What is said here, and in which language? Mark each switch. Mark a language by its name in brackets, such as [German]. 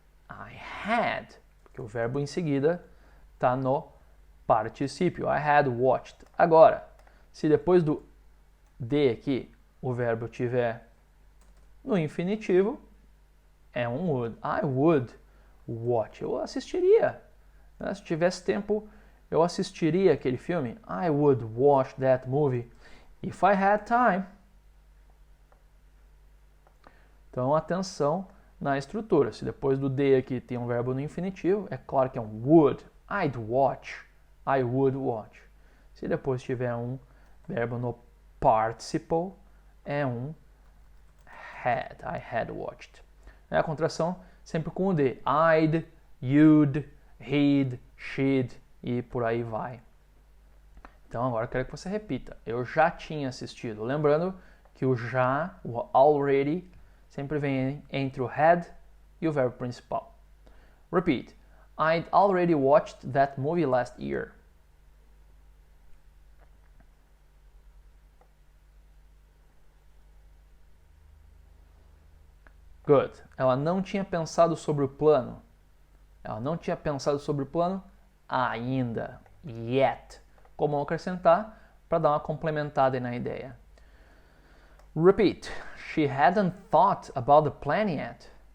[English] I had, [Portuguese] porque o verbo em seguida está no particípio. [English] I had watched. [Portuguese] Agora, se depois do de aqui o verbo tiver no infinitivo, é um would. [English] I would watch. [Portuguese] Eu assistiria. Se tivesse tempo, eu assistiria aquele filme. [English] I would watch that movie if I had time. [Portuguese] Então, atenção na estrutura. Se depois do de aqui tem um verbo no infinitivo, é claro que é um would. [English] I'd watch. I would watch. [Portuguese] Se depois tiver um verbo no participle, é um had. [English] I had watched. [Portuguese] A contração sempre com o de. [English] I'd, you'd, he'd, she'd [Portuguese] e por aí vai. Então agora eu quero que você repita. Eu já tinha assistido. Lembrando que o já, o already, sempre vem entre o had e o verbo principal. [English] Repeat. I'd already watched that movie last year. Good. [Portuguese] Ela não tinha pensado sobre o plano. Ela não tinha pensado sobre o plano ainda. Yet. Como acrescentar para dar uma complementada na ideia. [English] Repeat. She hadn't thought about the plan yet.